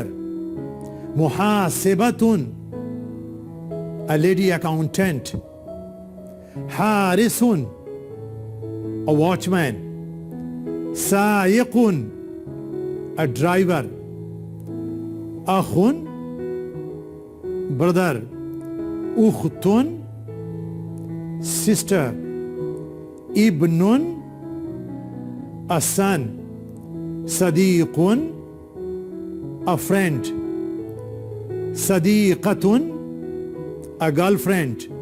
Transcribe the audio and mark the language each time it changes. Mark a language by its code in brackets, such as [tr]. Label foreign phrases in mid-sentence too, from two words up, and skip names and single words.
[en] Muhasibatun, a lady accountant. Harisun, a watchman. Sayiqun, a driver. Akhun, brother. Ukhtun, sister. Ibnun, a son. Sadiqun, a friend. Sadiqatun, a girlfriend.